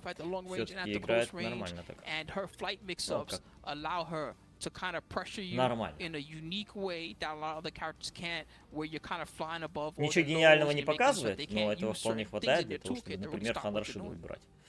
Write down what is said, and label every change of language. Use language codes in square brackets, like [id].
[ru] Все-таки играет нормально так. Ну, как? [en] To kind of pressure you in a unique way that a lot of the characters can't, where you're kind of flying above. [ru] Ничего гениального не показывает, но этого вполне хватает для того, чтобы, например, Хан Рашиду убрать.